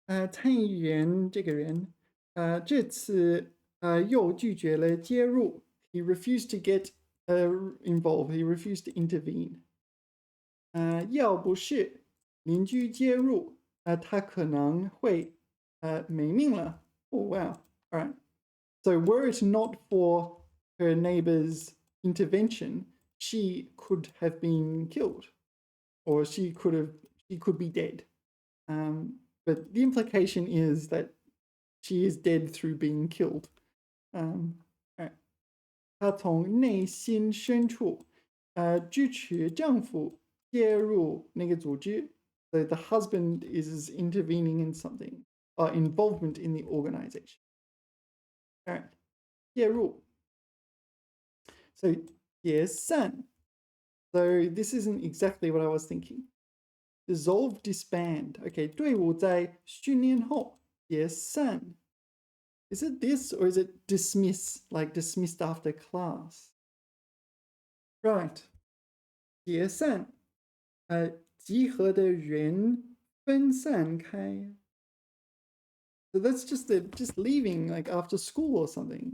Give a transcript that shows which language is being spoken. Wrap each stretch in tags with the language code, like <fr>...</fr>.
<zh>参议员这个人，这次又拒绝了介入.</zh> <en>He refused to get involved. He refused to intervene.</en> <zh>要不是邻居介入，他可能会没命了.</zh> <en>Oh wow! All right. So were it not for her neighbor's intervention, she could have been killed, or she could be dead. But the implication is that she is dead through being killed.</en> <zh>她从内心深处支持丈夫介入那个组织。</zh> <en>So the husband is intervening in something, involvement in the organization. All right, 介入. So 解散. So this isn't exactly what I was thinking. Dissolve, disband.</en> <zh>Okay, 队伍在训练后解散.</zh> <en>Is it this or is it dismiss, like dismissed after class?</en> <zh>Right. 解散.集合的人分散开.</zh> <en>So that's just they're just leaving like after school or something.</en>